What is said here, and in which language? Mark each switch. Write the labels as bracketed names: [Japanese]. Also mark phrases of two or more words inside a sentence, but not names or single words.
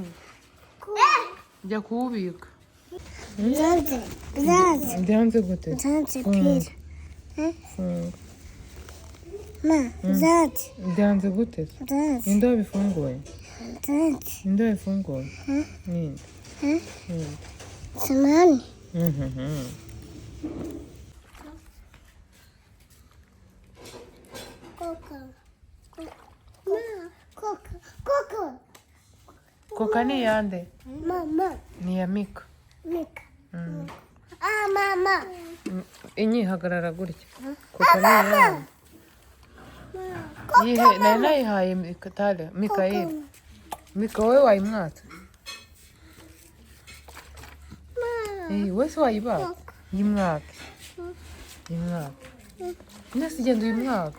[Kinyarwanda] jya kuwubika Zanzi. byanze gute Zanzi, please. Ma. Zanzi. byanze gute Zanzi. ninde wabifunguye Zanzi. ninde wabifunguye ninde Samani. Coca. Ma. Coca. koka ni iyande Mama. ni iya mika Mika. Mama. inyihagarara gutya koka ni iyande nari nayihaye mikayeli mika wowe wayimwatse wese wayibaga yimwake mwese igenda uyimwaka